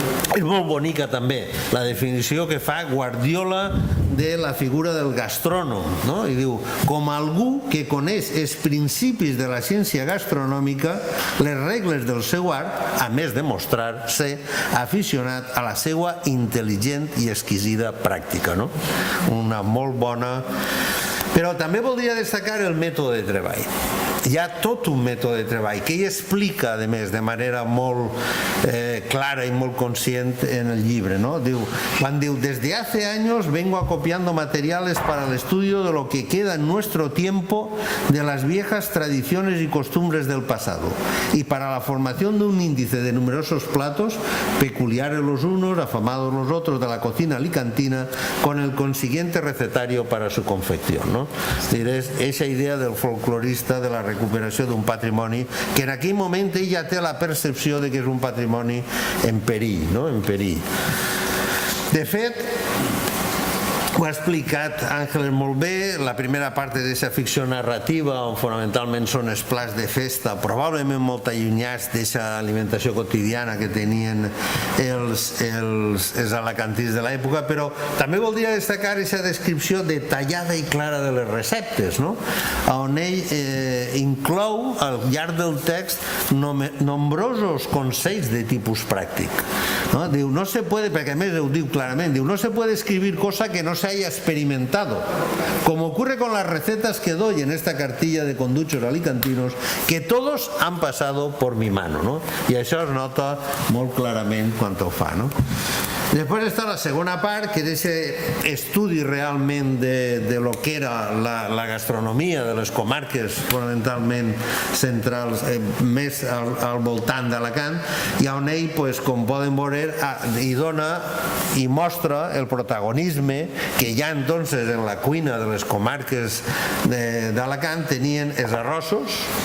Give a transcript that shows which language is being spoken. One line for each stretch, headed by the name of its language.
Catalan: És molt bonica també la definició que fa Guardiola de la figura del gastrònom, i diu, com algú que coneix els principis de la ciència gastronòmica, les regles del seu art, a més de mostrar-se aficionat a la seva intel·ligent i exquisida pràctica. Una molt bona... Però també voldria destacar el mètode de treball. Hi ha tot un mètode de treball que ell explica, a més, de manera molt clara
Spanish: y muy consciente
Catalan: en el llibre,
Spanish: Cuando diu, desde hace años vengo acopiando materiales para el estudio de lo que queda en nuestro tiempo de las viejas tradiciones y costumbres del pasado y para la formación de un índice de numerosos platos, peculiares los unos, afamados los otros de la cocina alicantina, con el consiguiente recetario para su confección. Es esa idea del folclorista de la
Catalan: recuperació d'un patrimoni que en aquell moment ell ja té la percepció de que és un patrimoni en perill, no? En perill. De fet, ho ha explicat Àngeles molt bé, la primera part d'aquesta ficció narrativa, on fonamentalment són els plats de festa, probablement molt allunyats d'aquesta alimentació quotidiana que tenien els alacantins de l'època, però també voldria destacar aquesta descripció detallada i clara de les receptes, no? On ell inclou al llarg del text nombrosos consells de tipus pràctic. ¿No?
Spanish: Diu, no se puede,
Catalan: perquè a més ho diu clarament, diu,
Spanish: no se puede escribir cosa que no se haya experimentado, como ocurre con las recetas que doy en esta cartilla de conduchos alicantinos, que todos han pasado por mi mano, no?
Catalan: I això es nota molt clarament quan ho fa, no? Després està la segona part, que és aquest estudi realment de lo que era la gastronomia de les comarques fonamentalment centrals, més al voltant d'Alacant, i on ell, com poden veure, hi dona i mostra el protagonisme que ja entonces en la cuina de les comarques d'Alacant tenien els arrossos,